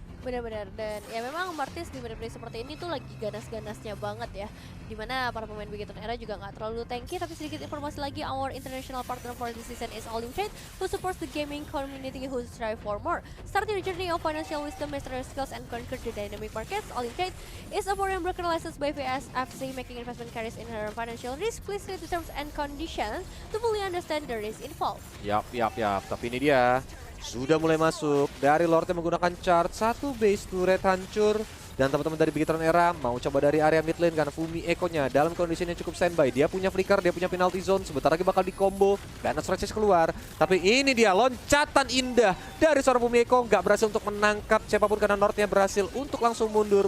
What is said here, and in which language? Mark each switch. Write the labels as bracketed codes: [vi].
[id] Benar-benar, dan ya memang Martis di menit seperti ini tuh lagi ganas-ganasnya banget ya, dimana para pemain Bigetron Era juga nggak terlalu tanky. Tapi sedikit informasi lagi, [en] our international partner for this season is Olimtrade, who supports the gaming community who strive for more. Starting the journey of financial wisdom, master skills, and conquer the dynamic markets, Olimtrade is a foreign broker licensed by VSFC, making investment carries in her financial risk. Please read the terms and conditions to fully understand the risk involved. [id] Yap. Tapi ini dia. Sudah mulai masuk dari Lord yang menggunakan chart, satu base turret hancur. Dan teman-teman dari Bigetron Era mau coba dari area mid lane karena Fumieko-nya dalam kondisi yang cukup standby. Dia punya flicker, dia punya penalty zone, sebentar lagi bakal di combo. Karena stretches keluar. Tapi ini dia loncatan indah dari seorang Fumieko, nggak berhasil untuk menangkap siapapun karena Nordnya berhasil untuk langsung mundur.